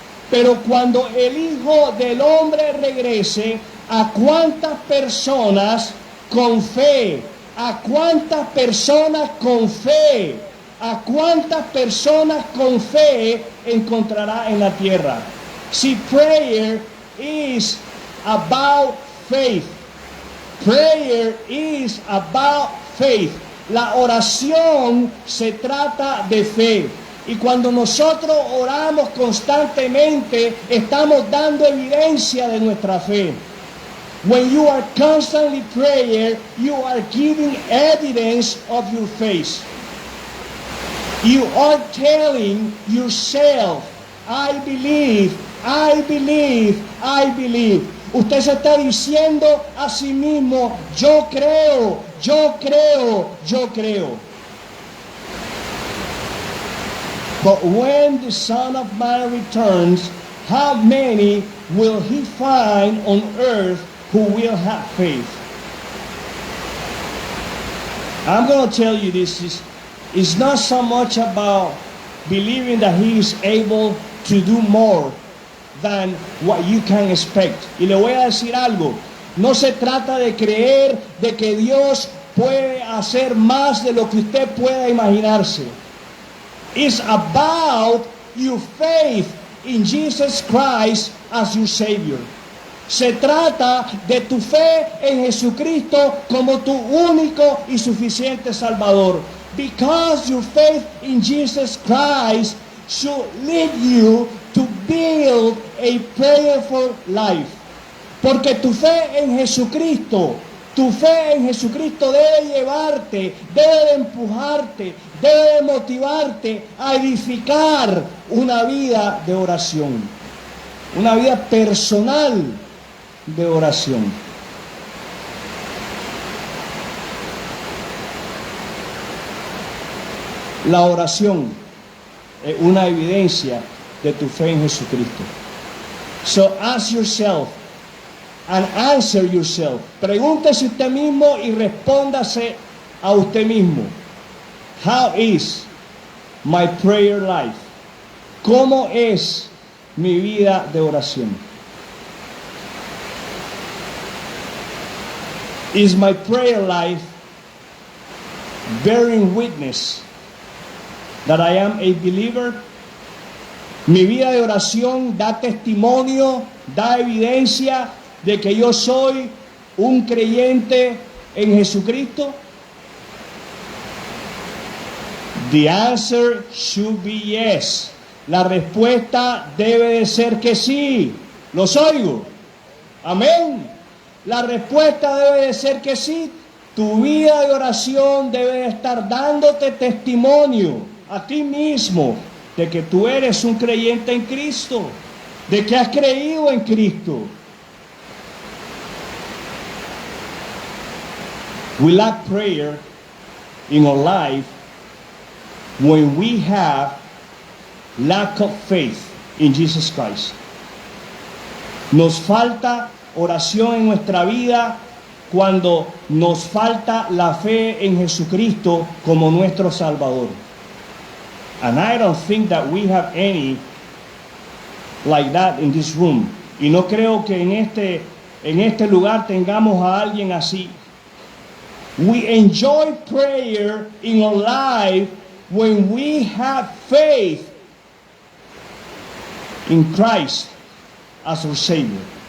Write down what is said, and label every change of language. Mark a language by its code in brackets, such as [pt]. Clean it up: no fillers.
[es] Pero cuando el Hijo del Hombre regrese, ¿a cuántas personas con fe? ¿A cuántas personas con fe? ¿A cuántas personas con fe encontrará en la tierra? [en] See, prayer is about faith. Prayer is about faith. [es] La oración se trata de fe. Y cuando nosotros oramos constantemente, estamos dando evidencia de nuestra fe. [en] When you are constantly praying, you are giving evidence of your faith. You are telling yourself, I believe, I believe, I believe. [es] Usted se está diciendo a sí mismo, yo creo, yo creo, yo creo. [en] But when the Son of Man returns, how many will he find on earth who will have faith? I'm going to tell you this is not so much about believing that he is able to do more than what you can expect. [es] Y le voy a decir algo, no se trata de creer de que Dios puede hacer más de lo que usted pueda imaginarse. [en] It's about your faith in Jesus Christ as your Savior. [es] Se trata de tu fe en Jesucristo como tu único y suficiente Salvador. [en] Because your faith in Jesus Christ should lead you to build a prayerful life. [es] Porque tu fe en Jesucristo, debe llevarte, debe empujarte, debe motivarte a edificar una vida de oración, una vida personal de oración. La oración es una evidencia de tu fe en Jesucristo. [en] So ask yourself and answer yourself. [es] Pregúntese usted mismo y respóndase a usted mismo. [en] How is my prayer life? [es] ¿Cómo es mi vida de oración? [en] Is my prayer life bearing witness that I am a believer? [es] Mi vida de oración da testimonio, da evidencia de que yo soy un creyente en Jesucristo. [en] The answer should be yes. [es] La respuesta debe de ser que sí. ¿Los oigo? Amén. La respuesta debe de ser que sí. Tu vida de oración debe de estar dándote testimonio a ti mismo de que tú eres un creyente en Cristo, de que has creído en Cristo. [en] We lack prayer in our life when we have lack of faith in Jesus Christ. [es] Nos falta oración en nuestra vida cuando nos falta la fe en Jesucristo como nuestro Salvador. [en] And I don't think that we have any like that in this room. [es] Y no creo que en este lugar tengamos a alguien así. [en] We enjoy prayer in our life when we have faith in Christ as our Savior.